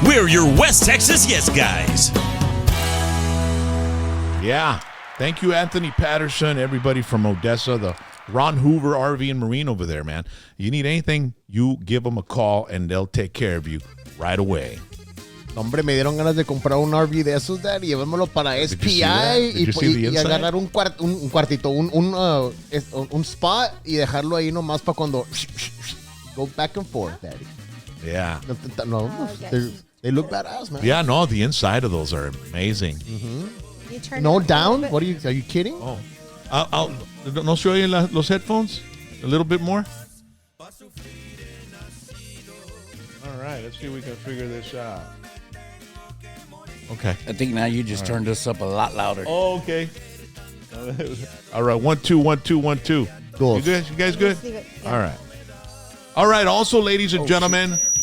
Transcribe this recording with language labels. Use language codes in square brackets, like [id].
[en] We're your West Texas yes guys. Yeah. Thank you, Anthony Patterson, everybody from Odessa, the Ron Hoover RV and Marine over there, man. You need anything, you give them a call, and they'll take care of you right away. [es] Hombre, me dieron ganas de comprar un RV de esos, Dad, y llevármelo para SPI y agarrar un cuartito, un spot y dejarlo ahí nomás para cuando [en] go back and forth, [es] Daddy. [en] Yeah. No, they look badass, man. Yeah, no, the inside of those are amazing. Mm-hmm. No down? What are you kidding? [es] Oh, ¿no se oyen los headphones? [en] A little bit more? All right, let's see if we can figure this out. Okay. I think now you just turned us up a lot louder. Oh, okay. All right, 1 2 1 2 1 2. Cool. You good? You guys good? Yeah. All right. All right. Also, ladies and gentlemen.